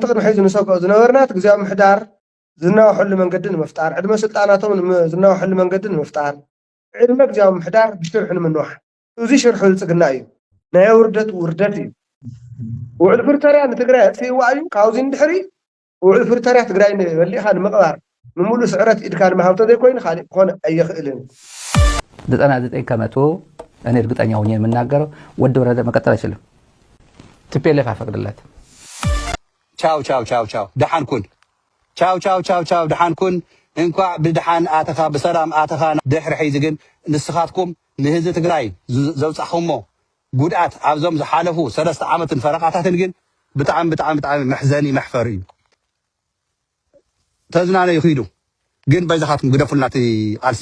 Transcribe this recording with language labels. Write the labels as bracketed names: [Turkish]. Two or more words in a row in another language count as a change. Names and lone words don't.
[Tigrinya] ቅድሚ ሕዚ ንሰግኦ ዝነበርናት ግዜያዊ ምሕዳር ዝናውሐሉ መንገዲ ንምፍጣር ዕድመ ስልጣናቶም ዝናውሐሉ መንገዲ ንምፍጣር ዕድመ ግዜያዊ ምሕዳር ብሽርሑ ንምንዋሕ እዚ ሽርሑ ብልፅግና እዩ ናይ ውርደት እዩ ውዕል ፕሪቶርያ ንትግራይ ኣጥፊእዋ እዩ ካብዚ ንድሕሪ ውዕል ፕሪቶርያ ትግራይ በሊእኻ ንምቕባር ንምሉእ ስዕረት ኢድካ ንምሃብቶ ዘይኮይኑ ካሊእ ክኾን ኣይኽእልን [Amharic] 99 ከመቶ እኔ እርግጠኛ ሆኜ የምናገረው ወዲ ወረደ መቀጠል አይችልም ትፔለፍ አፈቅድለት [Tigrinya] ቻው ደሓን ኩን ቻው ደሓን ኩን እንኳ ብድሓን ኣተኻ ብሰላም ኣተኻ ድሕሪ ሒዚ ግን ንስኻትኩም ንህዝቢ ትግራይ ዘውፃኹሞ ጉድኣት ኣብዞም ዝሓለፉ 3 ዓመትን ፈረቓታትን ግን ብጣዕሚ መሕዘኒ መሕፈሪ እዩ ተዝናነ ይኽዱ ግን በዛኻትኩም ግደፉልና እቲ ቃልሲ